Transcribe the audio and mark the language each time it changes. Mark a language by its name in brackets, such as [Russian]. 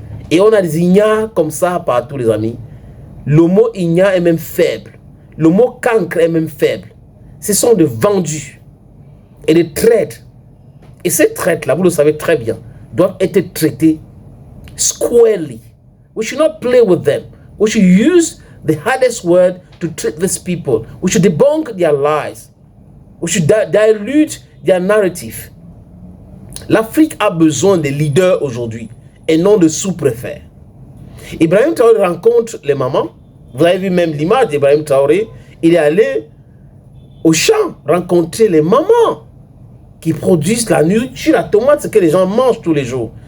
[French] Et on a des ignares comme ça partout, les amis. Le mot ignare est même faible. Le mot cancre est même faible. Ce sont des vendus et des traîtres. Et ces traîtres-là, vous le savez très bien, doivent être traités squarely. [English] We should not play with them. We should use the hardest word to treat these people. We should debunk their lies. We should dilute their narrative. [French] L'Afrique a besoin de leaders aujourd'hui et non de sous-préfets. Ibrahim Traoré rencontre les mamans. Vous avez vu même l'image d'Ibrahim Traoré. Il est allé au champ rencontrer les mamans qui produisent la nourriture, la tomate, ce que les gens mangent tous les jours.